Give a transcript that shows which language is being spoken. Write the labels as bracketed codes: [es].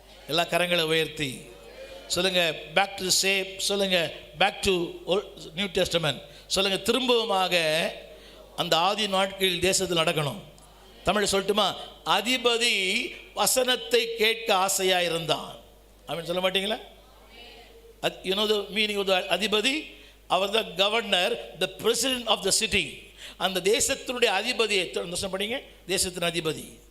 [ta] எல்லா கரங்களை உயர்த்தி சொல்லுங்க, பேக் டு சேப், சொல்லுங்க பேக் டு நியூ டெஸ்டமென்ட், சொல்லுங்க திரும்பவுமாக அந்த ஆதி நாட்களில் தேசத்தில் நடக்கணும். தமிழ் சொல்லட்டுமா? அதிபதி வசனத்தை கேட்க ஆசையா இருந்தான். அப்படின்னு சொல்ல மாட்டீங்களா? [en] You know the meaning of the அதிபதி? [ta] அவர் தான் governor, [en] the president of the city. [ta] அந்த தேசத்தினுடைய அதிபதியை படிங்க, தேசத்தின் அதிபதி.